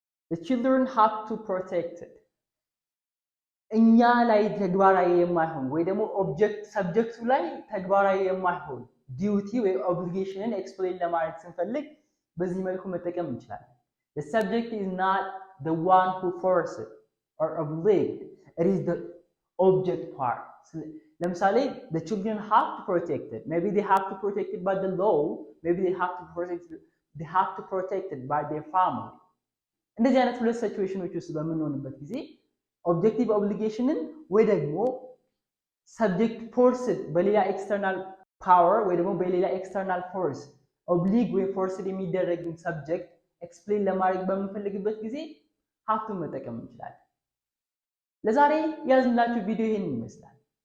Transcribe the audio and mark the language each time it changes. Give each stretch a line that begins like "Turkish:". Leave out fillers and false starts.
English: The children have to protect it.
Amharic: እኛ ላይ ተግባራዊ የማይሆን ወይ ደግሞ ሰብጀክቱ ላይ ተግባራዊ የማይሆን ዲዩቲ ወይ ኦብሊጌሽንን ኤክስፕሌን ለማድረግ ስንፈልግ በዚህ መልኩ መጠቀም እንችላለን።
English: The subject is not the one who forced it or obliged. It is the object part.
Amharic: ለምሳሌ
English: the children have to protect it. Maybe they have to protect it by the law. Maybe they have to protect it by their family.
Amharic: እንደዚህ አይነት ሁለት ሲቹዌሽኖች ውስጥ በምንሆንበት ጊዜ ኦብጀክቲቭ ኦብሊጌሽንን ወይ ደግሞ ሰብጀክት ፎርስድ በሌላ ኤክስተርናል ፓወር ወይ ደግሞ በሌላ ኤክስተርናል ፎርስ ኦብሊግ ወይ ፎርስድ የሚደረግን ሰብጀክት ኤክስፕሌን ለማድረግ በምንፈልግበት ጊዜ ሀፍቱን መጠቀም እንችላለን። ለዛሬ ያዝንላችሁ ቪዲዮ ይሄን ይመስላል።